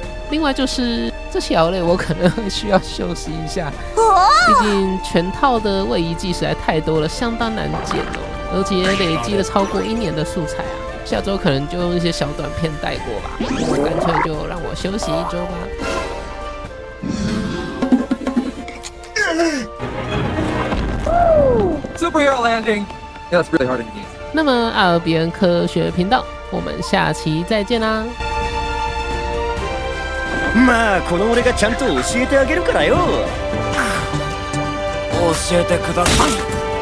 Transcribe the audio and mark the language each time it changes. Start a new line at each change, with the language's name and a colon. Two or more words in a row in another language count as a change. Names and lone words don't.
Chinese: 另外就是这些熬累我可能会需要休息一下，毕竟全套的位移技实在太多了，相当难剪哦，而且累积了超过1年的素材啊。下周可能就用一些小短片带过吧，干脆就让我休息1周吧。
English: Superhero landing. Yeah, that's really hard to use.
Chinese: 那么RNBN科学频道，我们下期再见啦！
Japanese: まあこの俺がちゃんと教えてあげるからよ。教えてください。